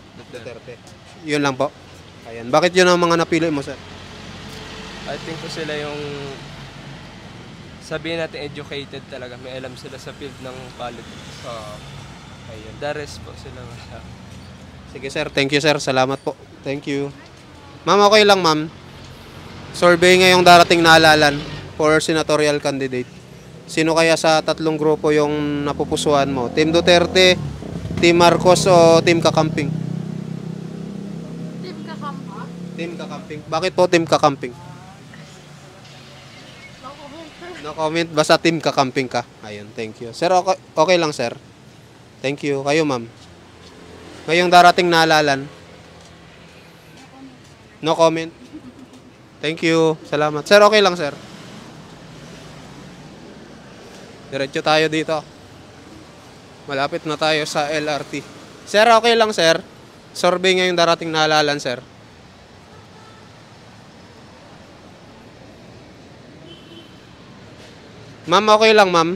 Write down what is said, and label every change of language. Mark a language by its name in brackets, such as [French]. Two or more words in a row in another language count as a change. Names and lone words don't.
[Filipino] Duterte. Yun lang po. Ayan. Bakit yun ang mga napili mo, sir? [English] I think [Filipino] po sila yung sabihin natin educated talaga. May alam sila sa field ng politics. Ayun. [English] The rest [Filipino] po sila wala. Sige sir, [English] thank you sir. [Filipino] Salamat po. [English] Thank you. [Filipino] Ma'am, okay lang ma'am. Survey ngayong darating na halalan [English] for senatorial candidate. [Filipino] Sino kaya sa tatlong grupo yung napupusuan mo? Team Duterte, Team Marcos o Team Kakamping? Team Kakamping. Team Kakamping. Bakit po Team Kakamping? [English] No comment. No comment. [Filipino] Basta Team Kakamping ka. Ayun, [English] thank you. [Filipino] Sir, okay lang sir. [English] Thank you. [Filipino] Kayo ma'am. Ngayong darating na halalan. [English] No comment. Thank you. [Filipino] Salamat. Sir, okay lang sir. Diretso tayo dito. Malapit na tayo sa LRT. Sir, okay lang sir. Survey ngayong darating na halalan sir. Ma'am, okay lang ma'am.